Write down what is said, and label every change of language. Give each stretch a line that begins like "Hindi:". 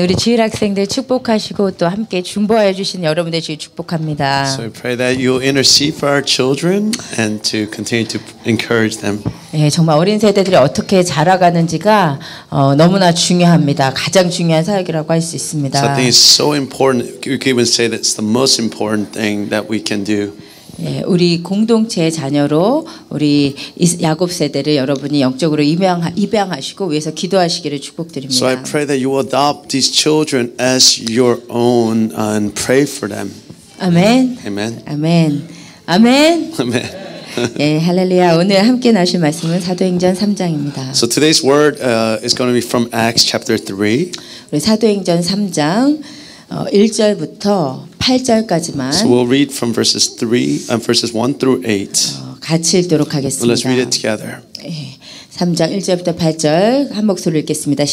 Korean: 우리 주일 학생들 축복하시고 또 함께 중보해 주신 여러분들 주일 축복합니다.
English: So I pray that you'll intercede for our children and to continue to encourage them.
Korean: 예, 정말 어린 세대들이 어떻게 자라가는지가 너무나 중요합니다. 가장 중요한 사역이라고 할 수 있습니다.
English: So I think it's so important. We can even say that's the most important thing that we can do.
Korean: 예, 우리 공동체의 자녀로 우리 야곱 세대를 여러분이 영적으로 입양하시고 위해서 기도하시기를 축복드립니다.
English: So I pray that you will adopt these children as your own and pray for them.
Korean: 아멘.
English: Amen.
Korean: 아멘. 아멘.
English: Amen.
Korean: 예, 할렐루야. 오늘 함께 나실 말씀은 사도행전 3장입니다.
English: So today's word is going to be from Acts chapter 3.
Korean: 우리 사도행전 3장 1절부터 8절까지만
English: So we'll read from verses 1 through 8.
Korean: 같이 읽도록 하겠습니다.
English: Let's read it together.
Korean: 예, 3장 1절부터 8절 한 목소리로 읽겠습니다.